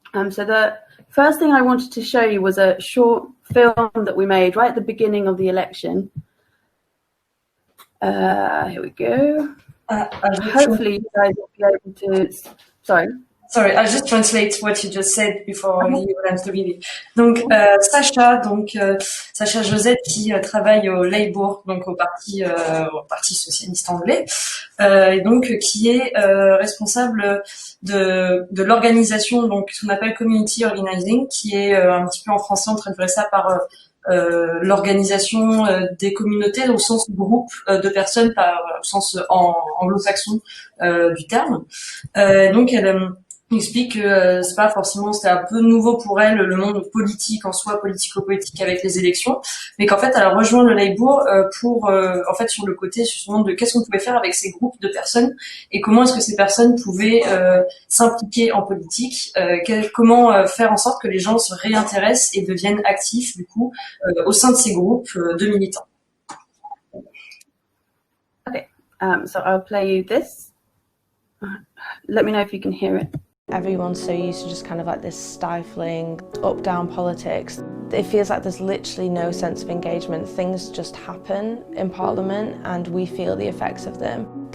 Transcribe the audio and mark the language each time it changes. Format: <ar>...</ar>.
<en>So the first thing I wanted to show you was a short film that we made right at the beginning of the election. Here we go. Hopefully you guys will be able to... Sorry, I'll just translate what you just said before you answer me.</en> <fr>Donc, Sacha Josette qui travaille au Labour, donc au parti socialiste anglais, et donc qui est responsable de l'organisation, donc ce qu'on appelle community organizing, qui est un petit peu en français on traduirait ça par l'organisation des communautés au sens groupe de personnes, au sens anglo-saxon du terme. Donc elle explique que c'était un peu nouveau pour elle le monde politique en soi, politico-politique avec les élections, mais qu'en fait elle a rejoint le Labour pour en fait sur le côté justement de qu'est-ce qu'on pouvait faire avec ces groupes de personnes et comment est-ce que ces personnes pouvaient s'impliquer en politique, comment faire en sorte que les gens se réintéressent et deviennent actifs du coup au sein de ces groupes de militants.</fr> <en>Okay, so I'll play you this. Let me know if you can hear it. Everyone's so used to just kind of like this stifling up-down politics. It feels like there's literally no sense of engagement. Things just happen in Parliament and we feel the effects of them.</en>